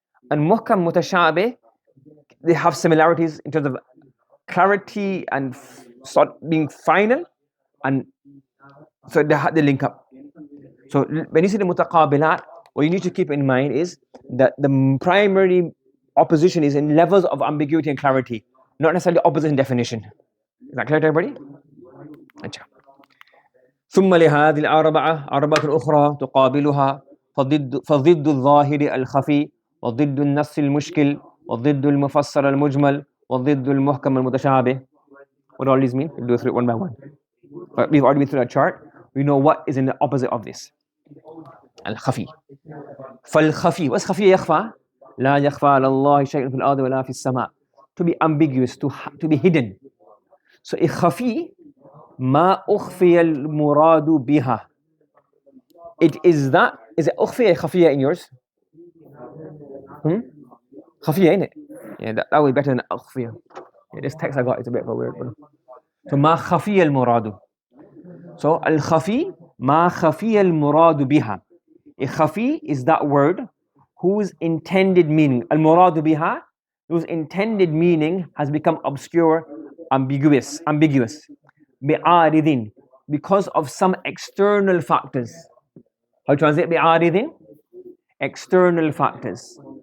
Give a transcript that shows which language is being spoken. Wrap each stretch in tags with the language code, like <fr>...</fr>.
<en>And muhkam, mutashabih, they have similarities in terms of clarity and sort being final, and so they link up. So when you see the mutaqabilat, what you need to keep in mind is that the primary opposition is in levels of ambiguity and clarity, not necessarily opposite in definition. Is that clear to everybody?</en> <ar>ثم لهذه الأربعة أربعة أخرى تقابلها فضد الظاهر الخفي وضد النص المشكل وضد المفسر المجمل وضد المحكم المتشابه.</ar> <en>What do all these mean? We'll go through it one by one. But we've already been through that chart. We know what is in the opposite of this.</en> <ar>الخفي. فالخفي,</ar> <en>what's</en> <ar>خفي يخفى? لا يخفى على الله شيء في الأرض ولا في السماء.</ar> <en>To be ambiguous, to be hidden. So</en> <ar>الخفي ما أخفي المراد بها.</ar> <en>It is that, is it</en> <ar>أخفي خفية</ar> <en>in yours? خفية, ain't it? Yeah, that would be better than أخفية. Yeah, this text I got is a bit of a weird one. So</en> <ar>ما خفي المراد. So الخفي ما خفي المراد بها.</ar> <en>الخفي is that word whose intended meaning,</en> <ar>المراد بها,</ar> <en>whose intended meaning has become obscure, ambiguous. بعارض, because of some external factors. How to translate بعارض? External factors.</en>